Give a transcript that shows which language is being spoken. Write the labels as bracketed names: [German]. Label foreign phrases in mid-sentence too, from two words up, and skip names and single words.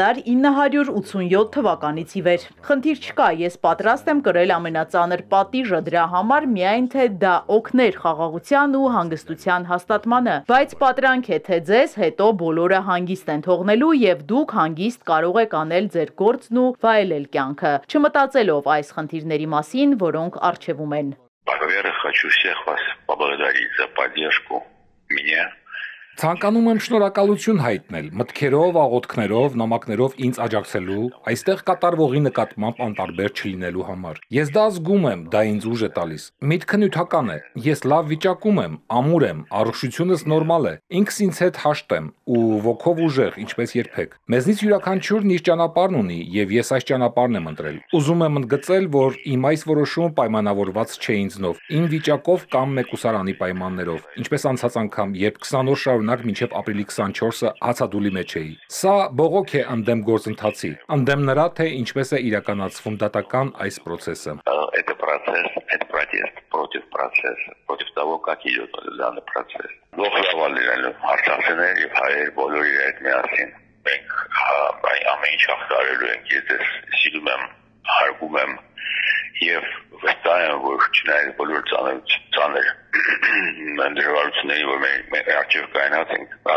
[Armenian] 1987 թվականից ի վեր։ Խնդիր չկա, ես պատրաստ եմ կրել ամենածանր պատիժը դրա համար, միայն թե դա օգներ խաղաղության ու հանգստության հաստատմանը, բայց պատրանք է, թե ձեզ հետո բոլորը հանգիստ են թողնելու եւ дուք հանգիստ կարող եք անել ձեր գործն ու վայելել կյանքը, չմտածելով այս խնդիրների մասին, որոնք առջևում են։ [Russian] Во-первых, хочу всех вас поблагодарить за поддержку меня. [Armenian] Ցանկանում եմ շնորհակալություն հայտնել մտքերով, աղոթքներով, նամակներով ինձ աջակցելու, այստեղ կատարվողի նկատմամբ անտարբեր չլինելու համար։ Ես դա զգում եմ, դա ինձ ուժ է տալիս։ Միտքը նյութական է։ Ես լավ վիճակում եմ, ամուր եմ, առողջությունս նորմալ է։ Ինքս ինձ հետ հաշտ եմ ու ոգով ուժեղ, ինչպես երբեք։ Մեզնից յուրաքանչյուրն իր ճանապարհն ունի եւ ես այս ճանապարհն եմ ընտրել։ Ուզում եմ ընդգծել, որ իմ այս որոշումը պայմանավորված չէ ինձնով, իմ վիճակով կամ մեկուսարանի պայմաններով, ինչպես անցած անգամ, երբ 20 օր շարունակ մինչև ապրիլի 24-ը հացադուլի մեջ էի։ Սա բողոք է ընդդեմ գործընթացի, ընդդեմ նրա, թե ինչպես է իրականացվում դատական այս process-ը։ [Russian] Это процесс, это протест против процесса, против того, как идет данный процесс. [Armenian] Ողջավալ լինելու արցախցիներ եւ հայեր բոլորի հետ միասին։ Մենք ամեն ինչ հաղթարելու ենք, ես սիրում եմ, հարգում եմ եւ վստահ եմ, որ չնայած բոլոր ծանր դժվարությունների, որ մեր առջև կայնած ենք,